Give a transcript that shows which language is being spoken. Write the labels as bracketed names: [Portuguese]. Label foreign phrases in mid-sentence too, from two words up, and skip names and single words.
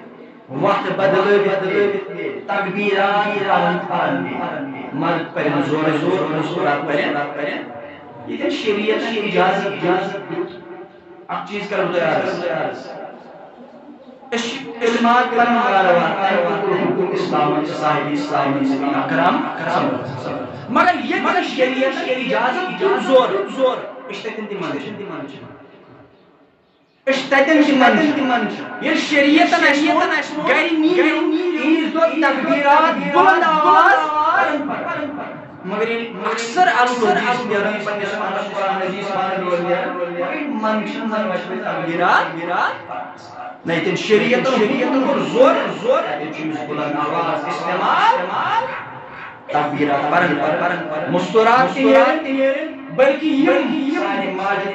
[Kashmiri] نیرِ تکبیرات پرن مرد پرن زورٕ مُسکُرات پرن ییٚتٮ۪ن شریعتن اجازت دیُت اکھ چیٖز کرٕ بہٕ تۄہہِ عرض أسۍ چھِ علمات پران حکم اسلام صاحب اسلام نبی اکرم مگر ییٚتہِ شریعتن اجازت دیُت زور أسۍ تتٮ۪ن تہِ منٛدچھان ییٚلہِ شریعتن اَسہِ گرِ نیٖرِو عیٖذ دۄہ تکبیرات بلند آواز مگر ییٚلہِ اکثر الفاظ نیران پننِس پانس قرآن حدیث مگر منٛدچھان زن تکبیرات نہ ییٚتٮ۪ن شریعتن کوٚر زور تتٮ۪ن چھُ أمِس بلند آواز استعمال تکبیرات پرن مستورات تہِ نیرن بلکہ یم سانہِ ماجہِ